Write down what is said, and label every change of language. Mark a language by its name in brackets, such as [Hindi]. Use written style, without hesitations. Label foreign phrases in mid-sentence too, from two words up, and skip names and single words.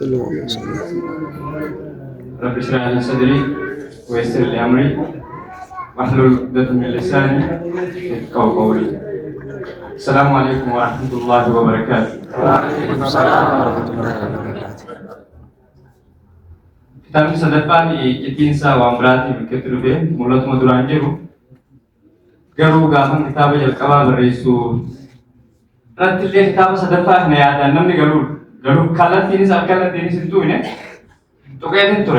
[Arabic] رب اشرح لي صدري ويسر لي أمري واحلل عقدة من لساني يفقهوا قولي. السلام عليكم ورحمة الله وبركاته. وعليكم السلام ورحمة الله وبركاته. [Oromo] Kitaabni sadaffaan qixxiinsa waan biraatiif biqiltuu dhufe mul'atuma duraan jiru garuu gaafan kitaaba jalqabaa barreessu irratti illee kitaaba sadaffaa kana yaadaan namni garuu kallattiinis alkallattiinis hin tuune tuqeetiin ture.